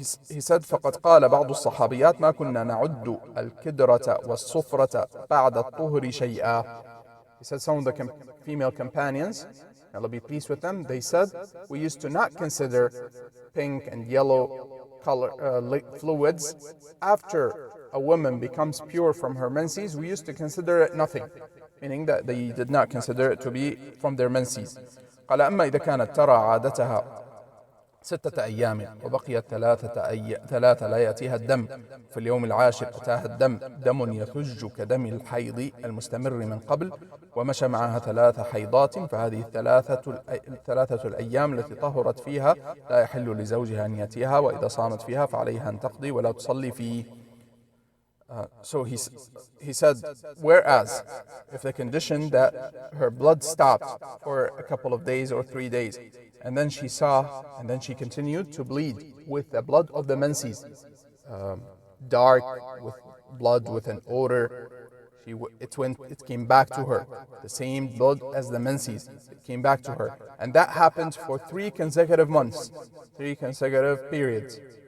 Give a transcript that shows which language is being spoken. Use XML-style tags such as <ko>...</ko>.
<en>He said</en> <ar>فقد قال بعض الصحابيات ما كنا نعد الكدرة والصفرة بعد الطهر شيئا.</ar> <en>He said some of the female companions, Allah be pleased with them, they said we used to not consider pink and yellow color fluids after a woman becomes pure from her menses. We used to consider it nothing, meaning that they did not consider it to be from their menses.</en> <ar>قال أما إذا كانت ترى عادتها 6 أيام وبقيت 3 لا يأتيها الدم، في اليوم العاشر أتاها الدم، دم يثج كدم الحيض المستمر من قبل، ومشى معها 3 حيضات، فهذه الثلاثة الأيام التي طهرت فيها لا يحل لزوجها أن يأتيها، وإذا صامت فيها فعليها أن تقضي ولا تصلي فيه.</ar> <en>So he said, whereas if the condition that her blood stopped for a couple of days or 3 days, and then she saw, and then she continued to bleed with the blood of the menses, dark, with blood with an odor, it came back to her, the same blood as the menses, it came back to her, and that happened for 3 consecutive months, 3 consecutive periods.</en>